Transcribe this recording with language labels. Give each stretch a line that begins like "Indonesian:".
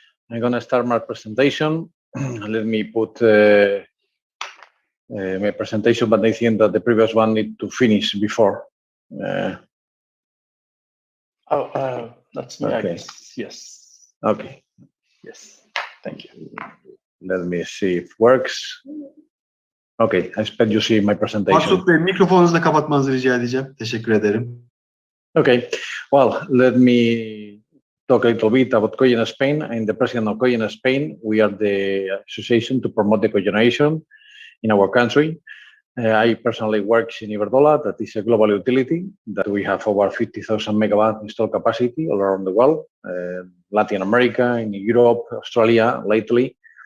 English: I'm going to start my presentation. Let me put my presentation, but I think that the previous one need to finish before. That's me. Okay. Yes. Okay. Yes. Thank you. Let me see if it works. Okay, I expect you see my presentation.
Turkish: Magsud Bey, mikrofonunuzu da kapatmanızı rica edeceğim. Teşekkür ederim.
English: Okay, well, let me talk a little bit about CogenSpain. I'm the president of CogenSpain. We are the association to promote the cogeneration in our country. I personally work in Iberdrola, that is a global utility, that we have over 50,000 megawatt installed capacity all around the world, Latin America, in Europe, Australia, lately.